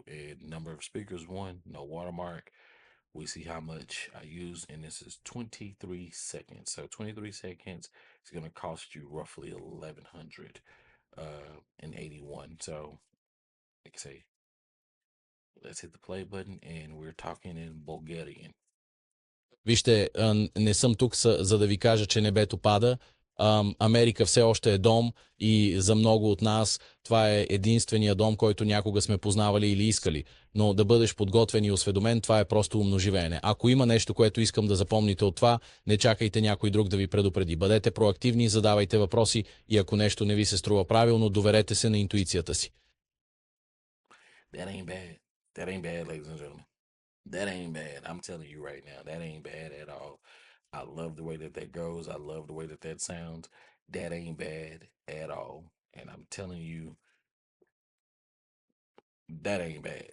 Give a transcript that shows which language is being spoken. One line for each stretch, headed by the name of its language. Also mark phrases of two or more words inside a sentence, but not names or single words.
English: And number of speakers one, no watermark. We see how much I use, and this is 23 seconds. So 23 seconds is gonna cost you roughly 1100 and 81. So like I say, let's hit the play button and we're talking in Bulgarian.
Bulgarian: Вижте, не съм тук за да ви кажа, че небето пада. Америка все още е дом и за много от нас това е единствения дом, който някога сме познавали или искали. Но да бъдеш подготвен и осведомен, това е просто умно живеене. Ако има нещо, което искам да запомните от това, не чакайте някой друг да ви предупреди. Бъдете проактивни, задавайте въпроси и ако нещо не ви се струва правилно, доверете се на интуицията си.
English: That ain't bad. That ain't bad, ladies and gentlemen. That ain't bad. I'm telling you right now, that ain't bad at all. I love the way that goes. I love the way that sounds. That ain't bad at all. And I'm telling you, that ain't bad.